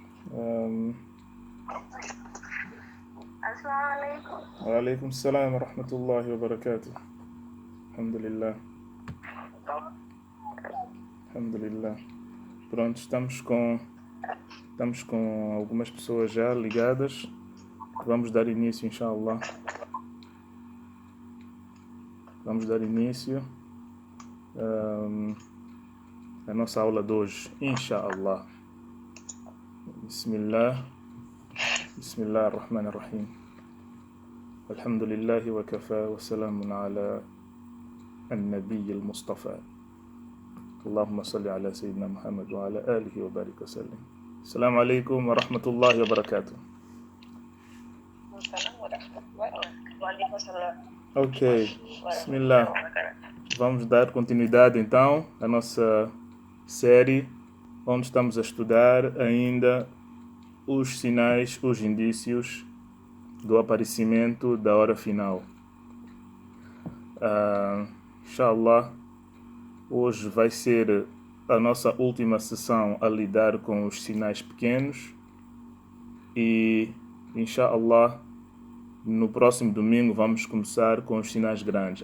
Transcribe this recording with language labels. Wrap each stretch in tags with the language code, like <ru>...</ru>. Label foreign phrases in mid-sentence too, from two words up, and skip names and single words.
<ar>Um, السلام عليكم. وعليكم السلام ورحمة الله وبركاته. الحمد لله. الحمد لله.</ar> <pt>Pronto, estamos com algumas pessoas já ligadas. Vamos dar início, inshallah. Vamos dar início à nossa aula de hoje, inshallah.</pt> <ar>Bismillah. بسم الله الرحمن الرحيم. الحمد لله وكفى وسلام على النبي المصطفى اللهم صل على سيدنا محمد وعلى آله وبارك وسلم. السلام عليكم ورحمة الله وبركاته.</ar> <pt>Ok, Bismillah. Vamos dar continuidade então à nossa série, onde estamos a estudar ainda os sinais, os indícios do aparecimento da hora final. Inshallah, hoje vai ser a nossa última sessão a lidar com os sinais pequenos e, inshallah, no próximo domingo vamos começar com os sinais grandes.</pt>